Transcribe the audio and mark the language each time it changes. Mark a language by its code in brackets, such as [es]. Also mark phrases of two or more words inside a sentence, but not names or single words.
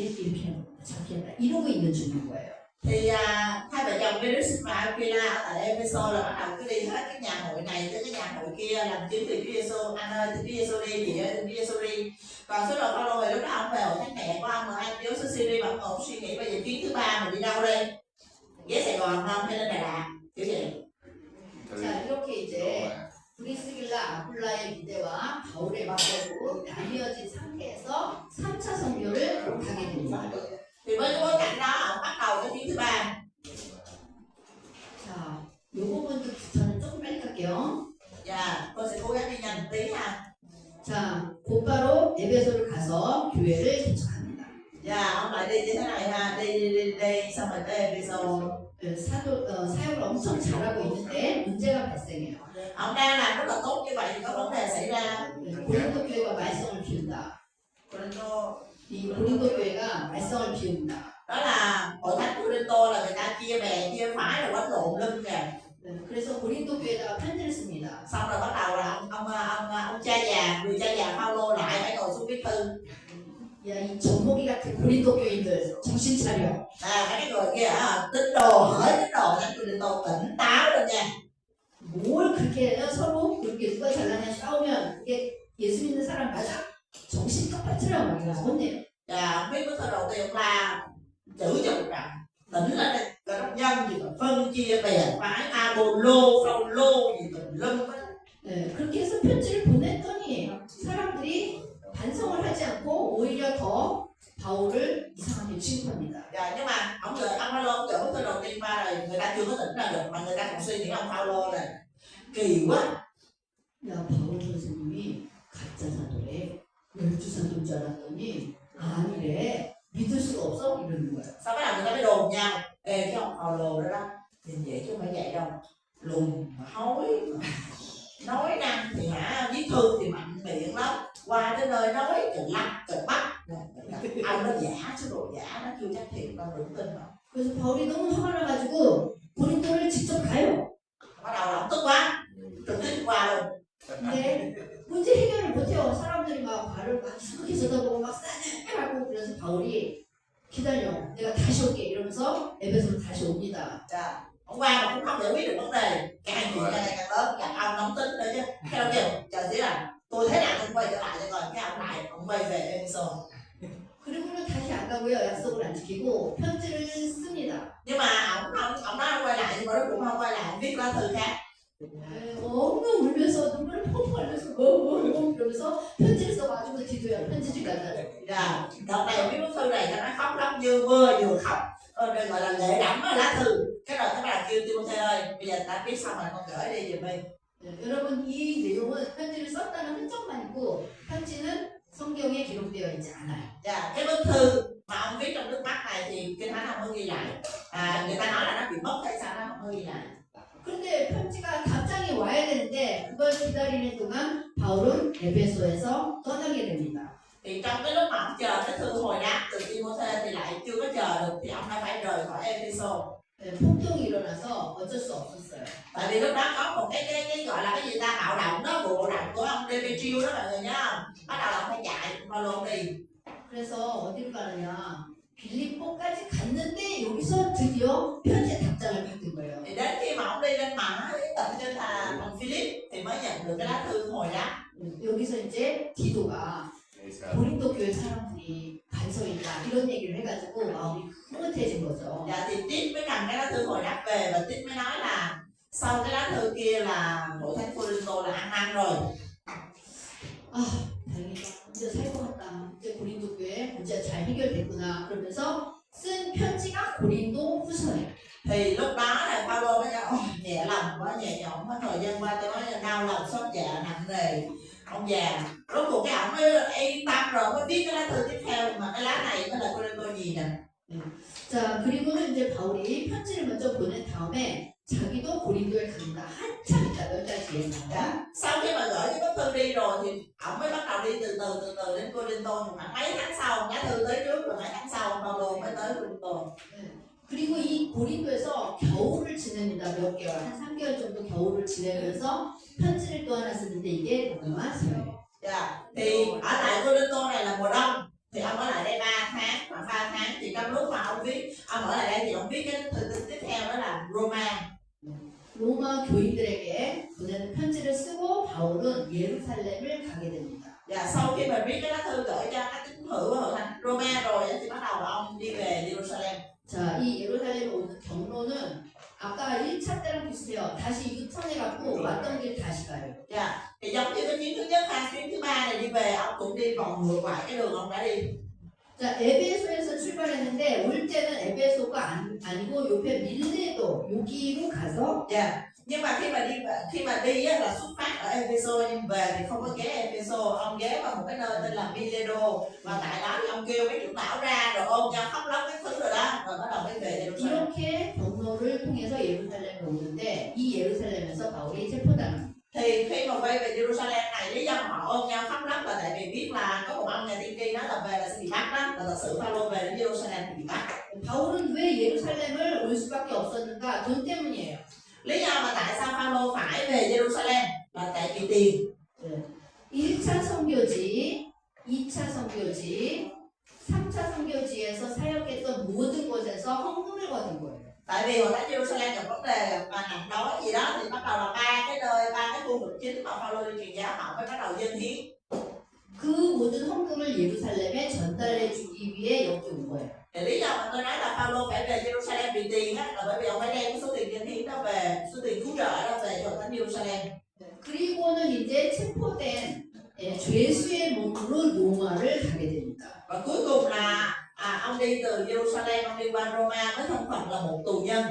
[ko] 이렇게 하는 거다, 저렇게 한다 이러고 있는 중인 거예요. [vi] Thì hai vợ chồng Petrus và Aquila ở tại Ephesos là bắt đầu cứ đi hết cái nhà hội này tới cái nhà hội kia làm chứng về Chúa Giêsu. Anh ơi, Chúa Giêsu đi, chị ơi, Chúa Giêsu đi. Còn số đồ Phaolô thì lúc đó ông về hội thánh mẹ của ông mà anh Chúa xứ Syria mà ông suy nghĩ bây giờ chuyến thứ 3 mình đi đâu đây? Ghé Sài Gòn không hay lên Đà Lạt kiểu vậy. [ko] 자 이렇게 이제 브리스길라 아굴라의 기대와 바울의 기대로 나뉘어진 상태에서 3차 선교를 가게 됩니다. [vi] Thì với cái bối cảnh đó ông bắt đầu cái chuyến thứ 3. [ko] 자, 요 부분도 저는 조금 빨리 갈게요. [vi] Dạ, tôi sẽ cố gắng đi nhanh một tí ha. [ko] 자, 곧바로 에베소를 가서 교회를 개척합니다. [vi] Dạ, ông lại đi như thế này ha, đi xong rồi tới Ephesos. [ko] 사역을 엄청 잘하고 있는데 문제가 발생해요. [vi] Ông đang làm rất là tốt như vậy thì có vấn đề xảy ra. [ko] 고린도 교회가 말썽을 피운다. Corinto 이 고린도 교회가 말썽을 피웁니다. [vi] đó là hội thánh Corinto là người ta chia bè chia phái là quánh lộn lưng kìa. [ko] 그래서 고린도 교회에다가 편지를 씁니다. [vi] Xong rồi bắt đầu là ông cha già, người cha già Phaolô lại phải ngồi xuống viết thư. [ko] 야, 이 젖먹이 같은 고린도 교인들 정신 차려. [vi] Mấy cái người kia tín đồ hỏi tín đồ thánh Corinto tỉnh táo lên nha. [ko] 뭘 그렇게 해요? 서로 그렇게 누가 잘나냐 싸우면 이게 예수 믿는 사람 맞아? 정신 똑바로 차려 막 이러면서 혼내요. [vi] Ông viết bức thư đầu tiên ông la chữ cho một trận tỉnh lên đây là đốc nhân gì mà phân chia bè phái Apollo, Phaolô gì tùm lum hết. [ko] 네, 그렇게 해서 편지를 보냈더니 사람들이 반성을 하지 않고 오히려 더 바울을 이상하게 취급합니다. [vi] Nhưng mà ông Phaolô ông gửi bức thư đầu tiên qua rồi người ta chưa có tỉnh ra được mà người ta còn suy nghĩ ông Phaolô là kỳ quá. [ko] 야, 바울 선생님이 가짜 사도래. 열두 사도인 줄 알았더니 아니래. 믿을 수가 없어? 이러는 거야. [vi] Sau bắt đầu người ta mới đồn nhau. Ê cái ông Phaolô đó đó nhìn vậy chứ không phải vậy đâu, lùn mà hói nói năng thì viết thư thì mạnh miệng lắm, qua tới nơi nói từ lắc từ bắt ông nó giả, số đồ giả nó chưa chắc thiệt đâu, đừng tin đâu. [ko] 그래서 바울이 너무 화가 나가지고 고린도를 직접 가요. [vi] Bắt đầu là ông tức quá trực tiếp qua luôn. [ko] 근데 문제 해결을 못해요. 사람들이 막 발을 막 이상하게 쳐다보고 막 싸냐고 그래서 바울이 기다려. 내가 다시 올게 이러면서 에베소로 다시 옵니다. [vi] Dạ. Ông qua mà cũng không giải quyết được vấn đề, càng chuyện càng ngày càng lớn, gặp ông nóng tính nữa chứ. Theo kiểu chờ xíu là tôi thế nào tôi quay trở lại cho coi, cái ông lại ông quay về Ephesos. [ko] 그리고는 다시 안 가고요. 약속을 안 지키고 편지를 씁니다. [vi] Nhưng mà ông nói ông quay lại nhưng mà nó cũng không quay lại, ông viết lá thư khác. [ko] 엉엉 울면서 눈물을 펑펑 흘려서 이러면서 편지를 써가지고 디도야 편지 좀 갖다 줘. [vi] Dạ. Đợt này viết bức thư này cho nó khóc lắm, vừa mưa vừa khóc, rồi gọi là lệ đẫm á, lá thư. Cái rồi các bạn kêu Timothy ơi, bây giờ ta viết xong rồi con gửi đi giùm đi. [ko] 여러분 이 내용은 편지를 썼다는 흔적만 있고 편지는 성경에 기록되어 있지 않아요. [vi] Dạ. Cái bức thư mà ông viết trong nước mắt này thì kinh thánh không có ghi lại. Người ta nói là nó bị mất hay sao nó không có ghi lại. [ko] 그런데 편지가 답장이 와야 되는데 그걸 기다리는 동안 바울은 에베소에서 떠나게 됩니다. [vi] Thì trong cái lúc mà ông chờ cái thư hồi đáp từ Timothy thì lại chưa có chờ được thì ông đã phải rời khỏi Ephesos. [ko] 폭동이 일어나서 어쩔 수 없었어요. [vi] Tại vì lúc đó có một cái gọi là cái gì ta bạo động đó, vụ bạo động của ông Demetrius đó mọi người nhớ không? Bắt đầu là ông phải chạy bao luôn đi. [ko] 그래서 어디로 가느냐 빌립보까지 갔는데 여기서 드디어 편지의 답장을 받은 거예요. [vi] Thì đến khi mà ông đi lên mặn đến tận trên thành Philip thì mới nhận được cái lá thư hồi đáp. [ko] 여기서 이제 디도가 고린도 교회 사람들이 반성이 있다 이런 얘기를 해가지고 마음이 흐뭇해진 거죠. [vi] Dạ thì Tít mới cầm cái lá thư hồi đáp về và Tít mới nói là sau cái lá thư kia là hội thánh Corinto là ăn năn rồi. [ko] 다행이다. 이제 살 것 같다. 이제 고린도 교회 문제 잘 해결됐구나. 그러면서 쓴 편지가 고린도 후서예요. [vi] Thì lúc đó là Phaolô mới nói nhẹ lòng quá, nhẹ nhõm quá, thời gian qua tôi nói là đau lòng xót dạ nặng nề. Ông già rốt cuộc cái ổng mới yên tâm rồi mới viết cái lá thư tiếp theo, mà cái lá này mới là Corinto gì nè. [ko] 자 그리고는 이제 바울이 편지를 먼저 보낸 다음에 자기도 고린도에 간다. 한참 있다. 몇 달 뒤에 간다. [vi] Dạ. Sau khi mà gửi cái bức thư đi rồi thì ổng mới bắt đầu đi từ từ đến Corinto, khoảng mấy tháng sau, lá thư tới trước rồi mấy tháng sau Phaolô mới tới Corinto. [ko] 그리고 이 고린도에서 겨울을 지냅니다. 몇 개월, 한 3개월 정도 겨울을 지내면서 편지를 또 하나 쓰는데 이게 로마서예요. [vi] Dạ. Thì ở tại Corinto này là mùa đông, thì ông ở lại đây 3 tháng, khoảng 3 tháng thì trong lúc mà ông viết, ông ở lại đây thì ông viết cái thư tín tiếp theo đó là Roma. [ko] 로마 교인들에게 보내는 편지를 쓰고 바울은 예루살렘을 가게 됩니다. [vi] Dạ, sau khi mà viết cái lá thư gửi cho các tín hữu ở hội thánh Roma rồi thì bắt đầu là ông đi về Jerusalem. [ko] 자, 이 예루살렘에 오는 경로는 아까 1차 때랑 비슷해요. 다시 유턴해갖고 왔던 길 다시 가요. [vi] Dạ, thì giống như cái chuyến thứ nhất hay chuyến thứ ba này đi về, ông cũng đi vòng ngược lại cái đường ông đã đi. [ko] 자, 에베소에서 출발했는데 올 때는 에베소가 아니고 옆에 밀레도 여기로 가서 [vi] Dạ. Nhưng mà khi mà đi á, là xuất phát ở Epheso nhưng về thì không có ghé Epheso, ông ghé vào một cái nơi tên là Mileto và tại đó thì ông kêu mấy trưởng lão ra rồi ôm nhau khóc lóc cái thứ rồi đó rồi bắt đầu mới về Jerusalem. [ko] 이렇게 경로를 통해서 예루살렘에 오는데 이 예루살렘에서 바울이 체포당합니다. [vi] Thì khi mà quay về Jerusalem này lý do mà họ ôm nhau khóc lóc là tại vì biết là có một ông nhà tiên tri nói là về là sẽ bị bắt đó, và thật sự Phaolô về đến Jerusalem thì bị bắt. [ko] 바울은 왜 예루살렘을 올 수밖에 없었는가? 돈 때문이에요. [vi] Lý do mà tại sao Phaolô phải về Jerusalem là tại vì tiền. [ko] 1차 선교지, 2차 선교지, 3차 선교지에서 사역했던 모든 곳에서 헌금을 거둔 거예요. [vi] Tại vì hồi đó Jerusalem gặp vấn đề gặp nạn đói gì đó thì bắt đầu là ba cái khu vực chính mà Phaolô đi truyền giáo họ mới bắt đầu dâng hiến. [ko] 그 모든 헌금을 예루살렘에 전달해 주기 위해 여기 온 거예요. [vi] Thì lý do mà tôi nói là Phaolô phải về Jerusalem vì tiền á là bởi vì ông phải đem cái số tiền dâng hiến đó về, số tiền cứu trợ đó về cho thánh Jerusalem. [ko] 그리고는 이제 체포된 죄수의 몸으로 로마를 가게 됩니다. [vi] Và cuối cùng là ông đi từ Jerusalem ông đi qua Roma với thân phận là một tù nhân.